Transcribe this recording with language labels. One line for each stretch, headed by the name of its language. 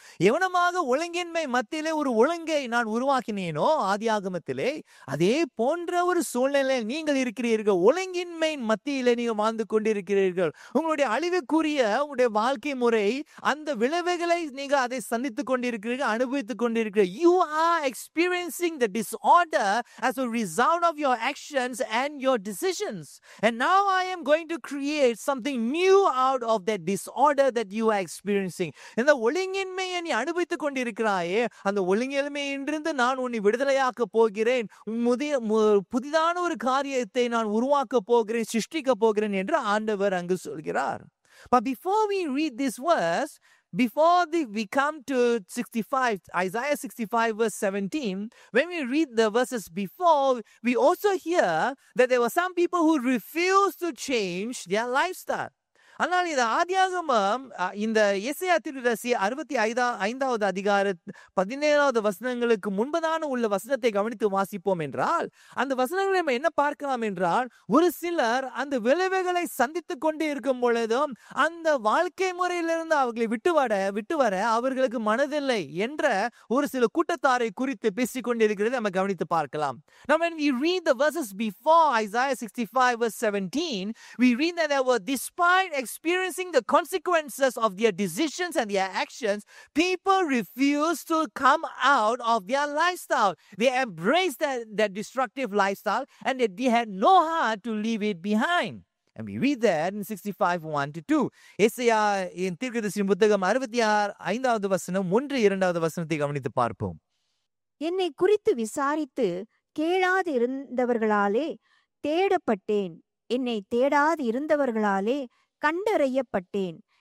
Tamil: எவனமாக ஒழுங்கின்மை மத்தியிலே ஒரு ஒழுங்கை நான் உருவாக்கினேனோ ஆதியாகமத்திலே, அதே போன்ற ஒரு சூழ்நிலை நீங்கள் இருக்கிறீர்கள். ஒழுங்கின்மை மத்தியிலே நீங்கள் வாழ்ந்து கொண்டிருக்கிறீர்கள். உங்களுடைய அழிவுக்குரிய உங்களுடைய வாழ்க்கை முறை அந்த விளைவுகளை நீங்க அதை சந்தித்துக் கொண்டிருக்கிறீர்கள், அனுபவித்துக் கொண்டிருக்கிறீர்கள்.
English: You are experiencing the disorder as a result of your actions and your decisions. And now I am going to create something new out of that disorder that you are experiencing.
Tamil: இந்த ஒழுங்கின்மையை நீ அனுபவித்துக் கொண்டிருக்கிறாயே, அந்த ஒழுங்கின்மையிலிருந்து நான் உன்னை விடுதலையாக்க போகிறேன், புதிதான ஒரு காரியத்தை நான் உருவாக்க போகிறேன், சிருஷ்டிக்க போகிறேன் என்று ஆண்டவர் அங்கு சொல்கிறார்.
English: But before we read this verse, we come to 65, Isaiah 65 verse 17, when we read the verses before, we also hear that there were some people who refused to change their lifestyle.
Tamil: ஆனால் இந்த ஆதியாகமம் இந்த எசேயா தீர்க்கதரிசி 65வது அதிகார 17வது வசனங்களுக்கு முன்பதான உள்ள வசனத்தை கவனித்து வாசிப்போம் என்றால், அந்த வசனங்களை நம்ம என்ன பார்க்கலாம் என்றால், ஒரு சிலர் அந்த விளைவுகளை சந்தித்துக் கொண்டே இருக்கும் பொழுதும் அந்த வாழ்க்கை முறையிலிருந்து அவர்களை விட்டு வர அவர்களுக்கு மனதில்லை என்ற ஒரு சில கூட்டத்தாரை குறித்து பேசிக் கொண்டிருக்கிறது நம்ம கவனித்து பார்க்கலாம்.
English: Now when we read the verses before Isaiah 65 verse 17, we read that there were, despite experiencing the consequences of their decisions and their actions, people refused to come out of their lifestyle. They embraced that destructive lifestyle and they had no heart to leave it behind. And we read that in 65 1-2.
Tamil: எசேயா தீர்க்கதரிசி புத்தகம் 65வது வசனம் 1-2வது வசனத்தை கவனித்து பார்ப்போம். என்னை குறித்து விசாரித்து கேளாதிருந்தவர்களாலே தேடப்பட்டேன், என்னை தேடாதிருந்தவர்களாலே கண்டறியப்பட்டேன்.